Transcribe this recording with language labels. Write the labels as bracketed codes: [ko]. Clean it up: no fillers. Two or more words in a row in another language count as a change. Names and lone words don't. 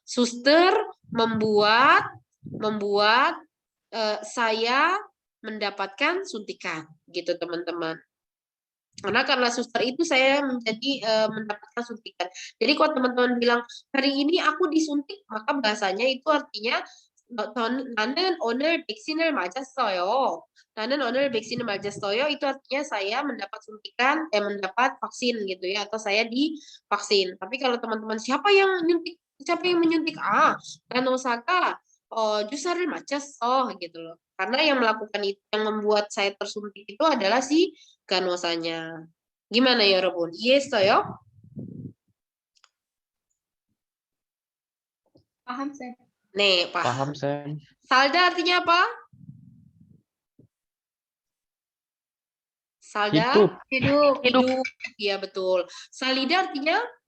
[id] Suster membuat saya mendapatkan suntikan gitu teman-teman. Karena suster itu saya menjadi mendapatkan suntikan. Jadi kalau teman-teman bilang hari ini aku disuntik, maka bahasanya itu artinya [ko] 나는 오늘 백신을 맞았어요. 나는 오늘 백신을 맞았어요. [id] itu artinya saya mendapat suntikan, mendapat vaksin gitu ya, atau saya divaksin. Tapi kalau teman-teman siapa yang menyuntik? [ko] 간호사가 주사를 맞았어 [id] gitu loh. Karena yang melakukan itu, yang membuat saya tersuntik itu adalah si 간호사nya. Gimana ya, [ko] 여러분? 이해했어요? [id] Paham, Sam? Nih, Paham paham. Sam. Salda artinya apa? Salda? Hidup. Iya, betul. Salida artinya?